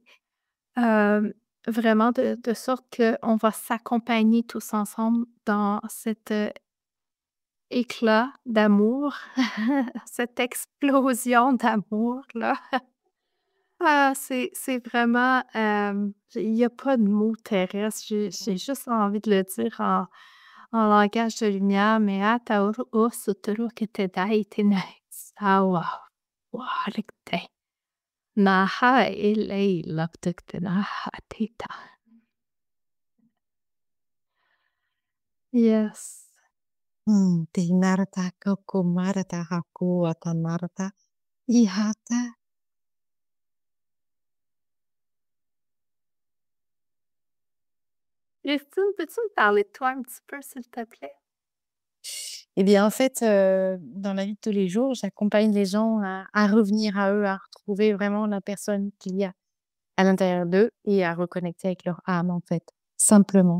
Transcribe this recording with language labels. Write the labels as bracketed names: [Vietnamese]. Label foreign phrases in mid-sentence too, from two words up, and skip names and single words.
[French] Hem, Vraiment de sorte qu'on va s'accompagner tous ensemble dans cet, éclat d'amour, cette explosion d'amour-là. Ah, c'est vraiment, il y a pas de mots terrestres, j'ai juste envie de le dire en langage de lumière, mais Atauro o suturu que te dai te nei sawa warekte. Naha elei laptek te naha tita. Yes. Te narata kako marata haku ata narata ihata. Christine, peux-tu me parler de toi un petit peu, s'il te plaît? Eh bien, en fait, dans la vie de tous les jours, j'accompagne les gens à revenir à eux, à retrouver vraiment la personne qu'il y a à l'intérieur d'eux et à reconnecter avec leur âme, en fait, simplement.